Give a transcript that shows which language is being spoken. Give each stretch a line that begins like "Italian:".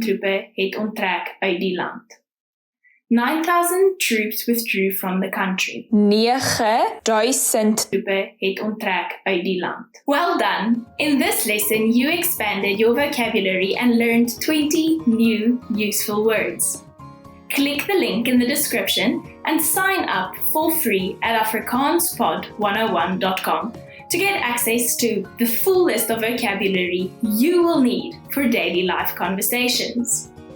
Afrikaans: Troepe het onttrek uit die land.
English: 9,000 troops withdrew from the country. 9,000
Afrikaans: Troepe het onttrek uit die land.
English: Well done! In this lesson, you expanded your vocabulary and learned 20 new useful words. Click the link in the description and sign up for free at afrikaanspod101.com to get access to the full list of vocabulary you will need for daily life conversations.